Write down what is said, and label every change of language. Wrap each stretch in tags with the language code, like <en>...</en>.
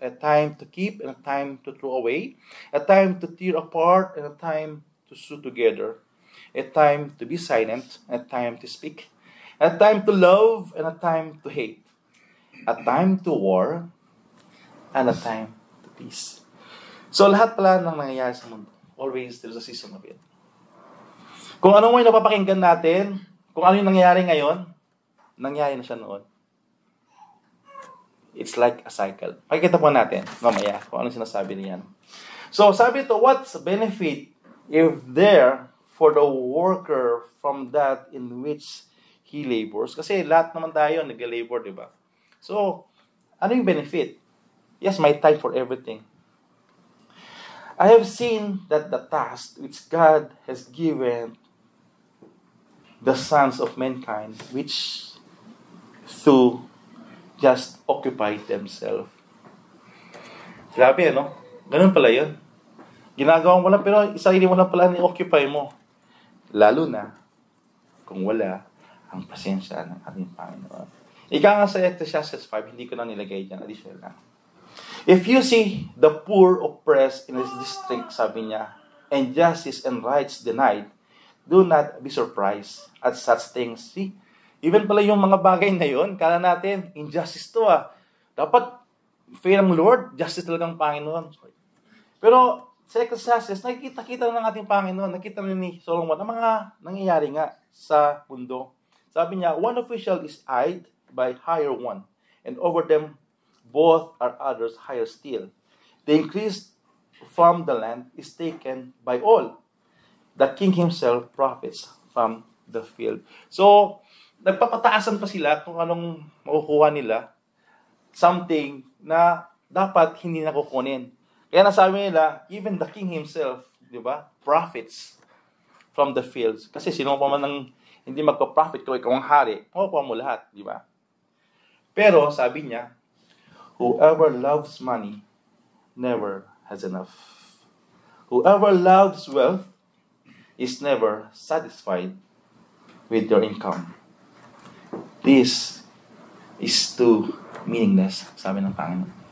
<en>A time to keep, and a time to throw away. A time to tear apart, and a time to sew together. A time to be silent, and a time to speak. A time to love, and a time to hate. A time to war, and a time to peace.</en> <tl>So lahat pala ng nangyayari sa mundo, always there's a season of it. Kung ano mo yung napapakinggan natin, kung ano yung nangyayari ngayon, nangyayari na siya noon. It's like a cycle. Pakikita po natin mamaya kung ano sinasabi niyan.</tl> <en>So sabi ito, what's benefit if there for the worker from that in which he labors?</en> <tl>Kasi lahat naman tayo nag-labor, di ba? So, ano yung benefit?</tl> <en>Yes, my time for everything. I have seen that the task which God has given the sons of mankind, which to just occupy themselves.</en> <tl>Grabe, no? Ganun pala yun. Ginagawa mo lang, pero isarili mo lang pala ni-occupy mo. Lalo na, kung wala ang pasensya ng ating Panginoon. Ika nga sa Ecclesiastes 5, hindi ko na nilagay dyan, additional lang.</tl> <en>If you see the poor oppressed in his district, sabi niya, and justice and rights denied, do not be surprised at such things.</en> <tl>See, even pala yung mga bagay na yun, kala natin, injustice to Dapat, fair ang Lord, justice talagang Panginoon. Pero, sa Ecclesiastes, nakikita ng ating Panginoon, nakita ni Solomon, ang mga nangyayari nga sa mundo.</tl> <en>Sabi niya, one official is eyed by higher one, and over them both are others higher still. The increase from the land is taken by all.</en> <tl>The king himself profits from the field. So, nagpapataasan pa sila kung anong makukuha nila. Something na dapat hindi nakukunin. Kaya nasabi nila, even the king himself, di ba, profits from the fields. Kasi sino pa man ang hindi magpa-profit kung ikaw ang hari, makukuha mo lahat, di ba?</tl> <en>Pero, sabi niya, whoever loves money never has enough. Whoever loves wealth is never satisfied with your income. This is too meaningless, sabi ng Panginoon.</en>